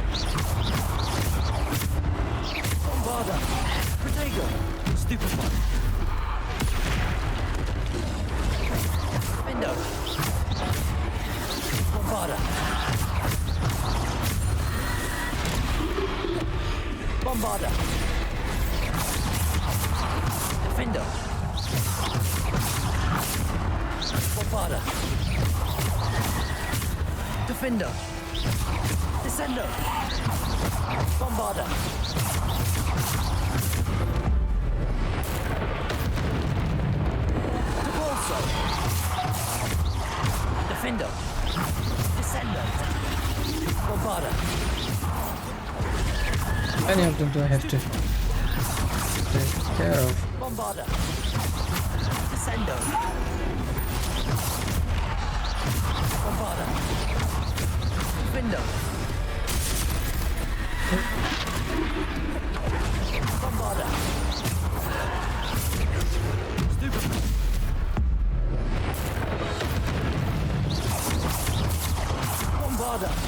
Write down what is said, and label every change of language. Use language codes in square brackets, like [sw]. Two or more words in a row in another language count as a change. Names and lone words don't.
[en] Bombarder. Protego. Stupid one. Defendo. Bombarda. Bombarda. Defendo. Bombarda. Defendo. Descendo. Bombarda. Depulso. Defendo. Descendo. Bombarda. Any of them do I have to take care of? Bombarda. Descendo. Bombarda. Defendo. Bombarda. Stupid. Bombarda.